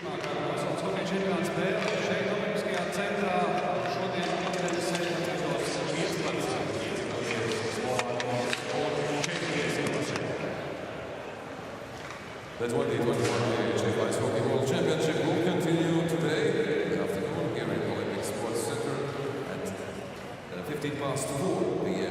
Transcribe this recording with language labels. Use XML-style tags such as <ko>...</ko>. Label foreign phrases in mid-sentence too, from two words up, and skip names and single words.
<lv>gada pasaules hokeja čempionāta spēle šeit Olimpiskajā centrā šodien interesē 15.</lv> <en>The 2021 IIHF Ice Hockey World Championship will continue today in the afternoon here in Olympic Sports Center at 4 p.m.</en>